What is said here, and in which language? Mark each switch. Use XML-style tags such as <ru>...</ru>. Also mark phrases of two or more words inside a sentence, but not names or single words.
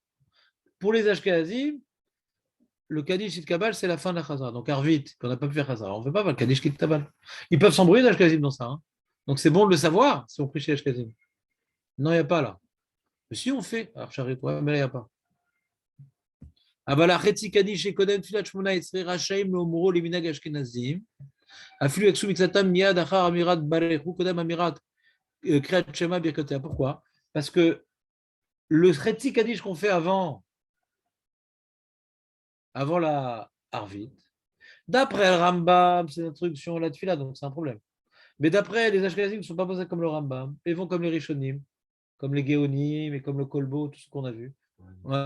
<fr>Pour les Ashkenazim, le</fr> <he>קדיש תתקבל,</he> <fr>c'est la fin de la Chazara. Donc Arvit, qu'on n'a pas pu faire Chazara, on ne fait pas le</fr> <he>קדיש תתקבל.</he> <fr>Ils peuvent s'embrouiller les Ashkenazim dans ça. Hein. Donc c'est bon de le savoir si on prie chez Ashkenazim. Non, il n'y a pas là. Mais si on fait, alors j'arrive, ouais, mais là, il n'y a pas.</fr> <he>אבל החצי קדיש שקודם תפילת 18 רשאים לאומרו למנהג אשכנזים, אפילו יקסו מקצתם מיד אחר אמירת ברך הוא קודם אמירת קריאת שמע ברכותיה.</he> <fr>Pourquoi? Parce que le</fr> <he>חצי קדיש</he> <fr>qu'on fait avant la Arvit, d'après le Rambam, c'est l'introduction à la tfila, donc c'est un problème. Mais d'après les Ashkenazim ne sont pas posés comme le Rambam, ils vont comme les Rishonim, comme les Géonim et comme le Kolbo, tout ce qu'on a vu. Ouais.</fr>